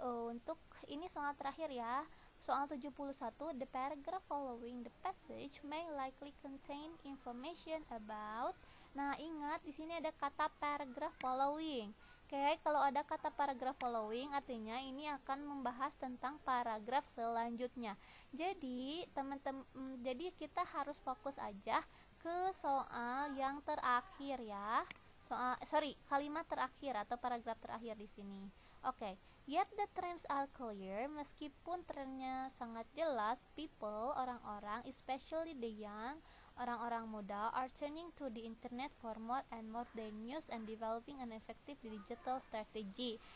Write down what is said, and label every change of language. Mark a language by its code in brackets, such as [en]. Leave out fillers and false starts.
[id] Untuk ini soal terakhir ya. Soal 71, [en] the paragraph following the passage may likely contain information about. [id] Nah, ingat di sini ada kata [en] paragraph following. [id] Oke, kalau ada kata [en] paragraph following [id] artinya ini akan membahas tentang paragraf selanjutnya. Jadi, jadi kita harus fokus aja ke soal yang terakhir ya. Kalimat terakhir atau paragraf terakhir di sini. [en] Oke, yet the trends are clear, [id] meskipun trennya sangat jelas, [en] people, orang-orang, especially the young, [id] orang-orang muda, [en] are turning to the internet for more and more than news and developing an effective digital strategy.